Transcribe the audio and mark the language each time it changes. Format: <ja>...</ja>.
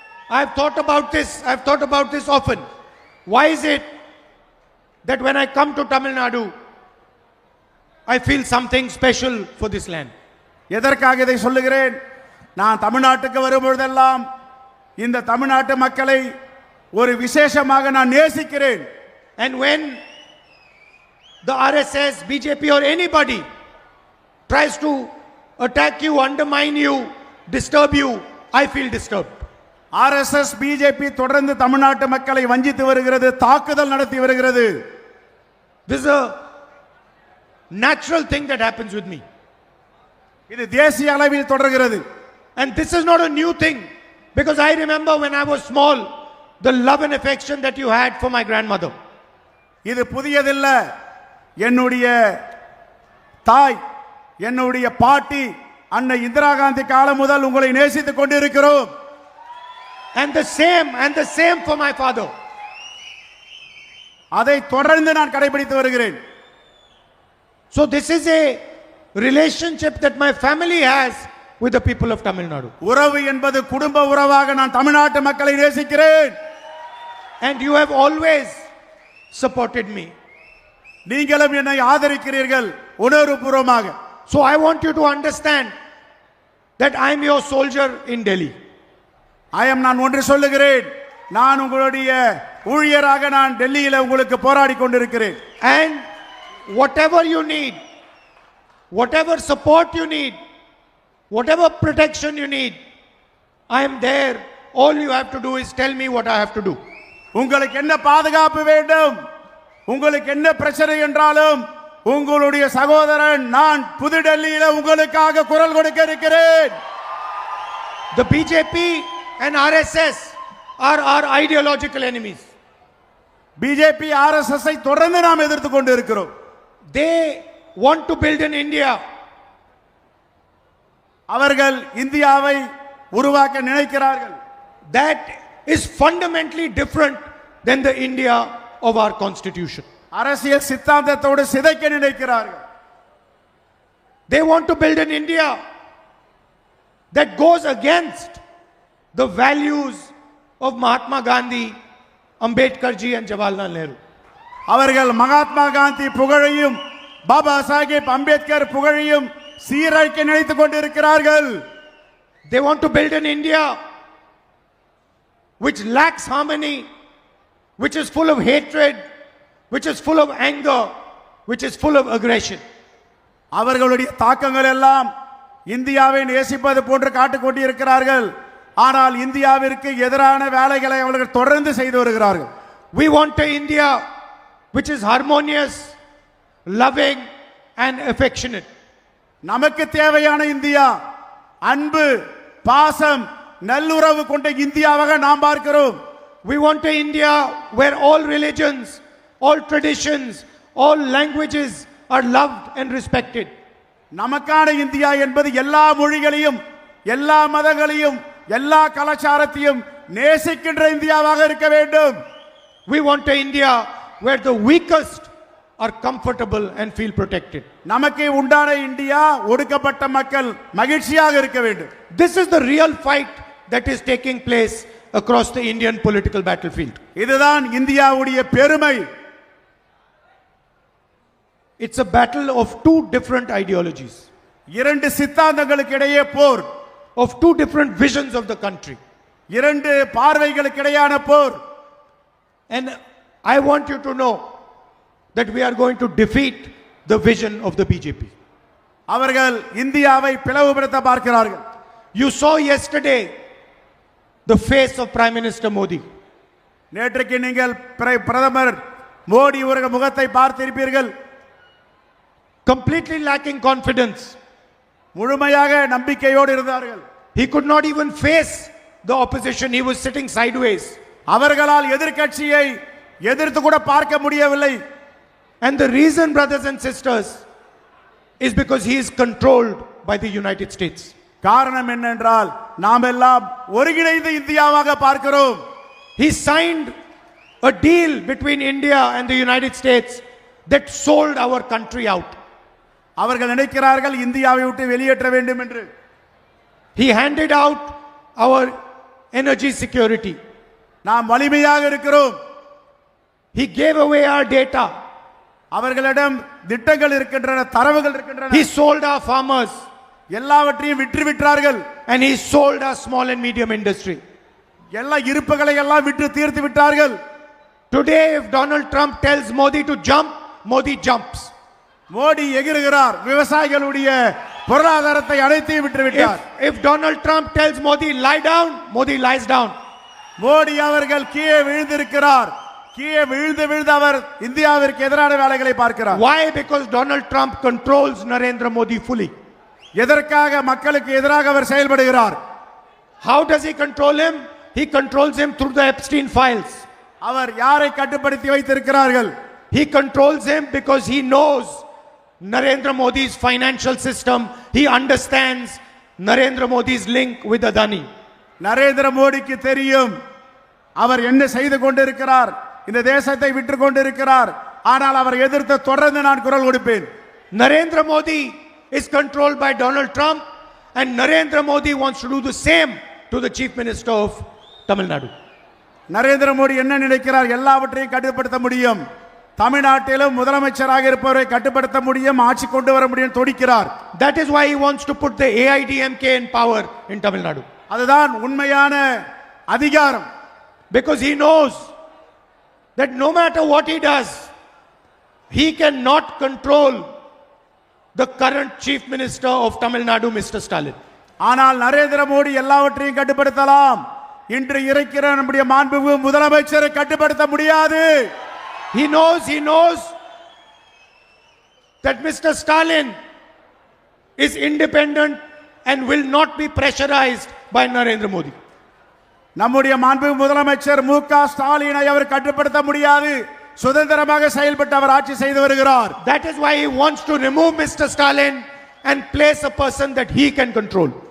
<en>I have thought about this often. Why is it that when I come to Tamil Nadu, I feel something special for this land?</en> <ta>எதற்காக இதை சொல்லுகிறேன்? நான் தமிழ்நாட்டுக்கு வரும்பொழுதெல்லாம் இந்த தமிழ்நாட்டு மக்களை ஒரு விசேஷமாக நான் நேசிக்கிறேன்.</ta> <en>And when the RSS, BJP or anybody tries to attack you, undermine you, disturb you, I feel disturbed.</en> <ta>RSS BJP தொடர்ந்து தமிழ்நாட்டு மக்களை வஞ்சித்து வருகிறது, தாக்குதல் நடத்தி வருகிறது.</ta> <en>This is a natural thing that happens with me.</en> <ta>இது தேசிய அளவில் தொடர்கிறது.</ta> <en>And this is not a new thing, because I remember when I was small, the love and affection that you had for my grandmother.</en> <ta>இது புதியதில்ல. என்னுடைய தாய், என்னுடைய பாட்டி அன்னை இந்திரா காந்தி காலம் முதல் உங்களை நேசித்துக் கொண்டிருக்கிறோம்.</ta> <en>And the same for my father.</en> <ta>அதை தொடர்ந்து நான் கடைபிடித்து வருகிறேன்.</ta> <en>So this is a relationship that my family has with the people of Tamil Nadu.</en> <ta>உறவு என்பது குடும்ப உறவாக நான் தமிழ்நாட்டு மக்களை நேசிக்கிறேன்.</ta> <en>And you have always supported me.</en> <ta>நீங்களும் என்னை ஆதரிக்கிறீர்கள் உணர்வுபூர்வமாக.</ta> <en>So I want you to understand that I am your soldier in Delhi.</en> <ta>நான் ஒன்று சொல்லுகிறேன், நான் உங்களுடைய ஊழியராக நான் டெல்லியில உங்களுக்கு போராடி கொண்டிருக்கிறேன்.</ta> <en>And whatever you need, whatever support you need, whatever protection you need, I am there. All you have to do is tell me what I have to do.</en> <ta>உங்களுக்கு என்ன பாதுகாப்பு வேண்டும், உங்களுக்கு என்ன பிரச்சனை என்றாலும் உங்களுடைய சகோதரன் நான் புது டெல்லியில உங்களுக்காக குரல் கொடுக்க இருக்கிறேன்.</ta> <en>The BJP and RSS are our ideological enemies.</en> <ta>BJP RSS ஐ தொடர்ந்து நாம் எதிர்த்து கொண்டு இருக்கிறோம்.</ta> <en>They want to build in India.</en> <ta>அவர்கள் இந்தியாவை உருவாக்க நினைக்கிறார்கள்.</ta> <en>That is fundamentally different than the India of our constitution.</en> <ta>அரசியல் சித்தாந்தத்தோடு சிதைக்க நினைக்கிறார்கள்.</ta> <en>They want to build an India that goes against the values of Mahatma Gandhi, Ambedkar ji and Jawaharlal Nehru.</en> <ta>அவர்கள் மகாத்மா காந்தி புகழையும் பாபா சாஹேப் அம்பேத்கர் புகழையும் சீரழிக்க நினைத்துக் கொண்டிருக்கிறார்கள்.</ta> <en>They want to build an India which lacks harmony, which is full of hatred, which is full of anger, which is full of aggression.</en> <ta>அவர்களுடைய தாக்கங்கள் எல்லாம் இந்தியாவை நேசிப்பது போன்று காட்டிக் கொண்டிருக்கிறார்கள். ஆனால் இந்தியாவிற்கு எதிரான வேலைகளை அவர்கள் தொடர்ந்து செய்து வருகிறார்கள்.</ta> <en>We want an India which is harmonious, loving, and affectionate.</en> <ta>நமக்கு தேவையான இந்தியா அன்பு பாசம் நல்லுறவு கொண்ட இந்தியாவாக நாம் பார்க்கிறோம்.</ta> <en>We want an India where all religions, all traditions, all languages are loved and respected.</en> <ta>நமக்கான இந்தியா என்பது எல்லா மொழிகளையும் எல்லா மதங்களையும் எல்லா கலாச்சாரத்தையும் நேசிக்கின்ற இந்தியாவாக இருக்க வேண்டும்.</ta> <en>We want an India where the weakest are comfortable and feel protected.</en> <ta>நமக்கு உண்டான இந்தியா ஒடுக்கப்பட்ட மக்கள் மகிழ்ச்சியாக இருக்க வேண்டும்.</ta> <en>This is the real fight that is taking place across the Indian political battlefield.</en> <ta>இதுதான் இந்தியாவுடைய பெருமை.</ta> <en>It's a battle of two different ideologies,</en> <ta>இரண்டு சித்தாந்தங்களுக்கு இடையே போர்,</ta> <en>of two different visions of the country.</en> <ta>இரண்டு பார்வைகளுக்கு இடையான போர்.</ta> <en>And I want you to know that we are going to defeat the vision of the BJP.</en> <ta>அவர்கள் இந்தியாவை பிளவுபடுத்த பார்க்கிறார்கள்.</ta> <en>You saw yesterday the face of Prime Minister Modi.</en> <ta>நேற்றைக்கு நீங்கள் பிரதமர் மோடி அவர்கள் முகத்தை பார்த்திருப்பீர்கள்.</ta> <en>Completely lacking confidence.</en> <ta>முழுமையாக நம்பிக்கையோடு இருந்தார்கள்.</ta> <en>He could not even face the opposition. He was sitting sideways.</en> <ta>அவர்களால் எதிர்க்கட்சியை எதிர்த்து கூட பார்க்க முடியவில்லை.</ta> <en>And the reason, brothers and sisters, is because he is controlled by the United States.</en> <ta>காரணம் என்னென்றால் நாம் எல்லாம் ஒருங்கிணைந்த இந்தியாவாக பார்க்கிறோம்.</ta> <en>He signed a deal between India and the United States that sold our country out.</en> <ta>அவர்கள் நினைக்கிறார்கள் இந்தியாவை விட்டு வெளியேற்ற வேண்டும் என்று.</ta> <en>He handed out our energy security.</en> <ta>நாம் வலிமையாக இருக்கிறோம்.</ta> <en>He gave away our data.</en> <ta>அவர்களிடம் திட்டங்கள் இருக்கின்றன, தரவுகள் இருக்கின்றன.</ta> <en>He sold our farmers.</en> <ta>எல்லாவற்றையும் விற்றார்கள்.</ta> <en>And he sold our small and medium industry.</en> <ta>எல்லா இருப்புகளை எல்லாம் விற்று தீர்த்து விட்டார்கள்.</ta> <en>Today, if Donald Trump tells Modi to jump, Modi jumps.</en> <ta>Modi எகிறுகிறார். விவசாயிகளுடைய பொருளாதாரத்தை அனைத்தையும் விட்டு விட்டார்.</ta> <en>If Donald Trump tells Modi lie down, Modi lies down.</en> <ta>Modi அவர்கள் கீழே விழுந்திருக்கிறார். கீழே விழுந்து அவர் இந்தியாவிற்கு எதிரான வேலைகளை பார்க்கிறார்.</ta> <en>Why? Because Donald Trump controls Narendra Modi fully.</en> <ta>எதற்காக மக்களுக்கு எதிராக அவர் செயல்படுகிறார்?</ta> <en>How does he control him? He controls him through the Epstein files.</en> <ta>அவர் யாரை கட்டுப்படுத்தி வைத்திருக்கிறார்கள்?</ta> <en>He controls him because he knows Narendra Modi's financial system. He understands Narendra Modi's link with Adani.</en> <ta>Narendra மோடிக்கு தெரியும் அவர் என்ன செய்து கொண்டிருக்கிறார், இந்த தேசத்தை விட்டு கொண்டிருக்கிறார். ஆனால் அவர் எதிர்த்து தொடர்ந்து நான் குரல் கொடுப்பேன்.</ta> <en>Narendra Modi is controlled by Donald Trump, and Narendra Modi wants to do the same to the Chief Minister of Tamil Nadu.</en> <ta>Narendra Modi என்ன நினைக்கிறார்? எல்லாவற்றையும் கட்டுப்படுத்த முடியும். தமிழ்நாட்டிலும் முதலமைச்சராக இருப்பவரை கட்டுப்படுத்த முடியும், ஆட்சி கொண்டு வர முடியும் துடிக்கிறார்.</ta> <en>That is why he wants to put the AIDMK in power in Tamil Nadu.</en> <ta>அதுதான் உண்மையான அதிகாரம்.</ta> <en>Because he knows that no matter what he does, he cannot control the current Chief Minister of Tamil Nadu, Mr. Stalin.</en> <ta>ஆனால் நரேந்திர மோடி எல்லாவற்றையும் கட்டுப்படுத்தலாம். இன்று இருக்கிற நம்முடைய மாண்புமிகு முதலமைச்சரை கட்டுப்படுத்த முடியாது.</ta> <en>He knows that Mr. Stalin is independent and will not be pressurized by Narendra Modi.</en> <ta>நம்முடைய மாண்புமிகு முதலமைச்சர் மு.க. ஸ்டாலினை அவர் கட்டுப்படுத்த முடியாது. சுதந்திரமாக செயல்பட்டு அவர் ஆட்சி செய்து வருகிறார்.</ta> <en>That is why he wants to remove Mr. Stalin and place a person that he can control.</en>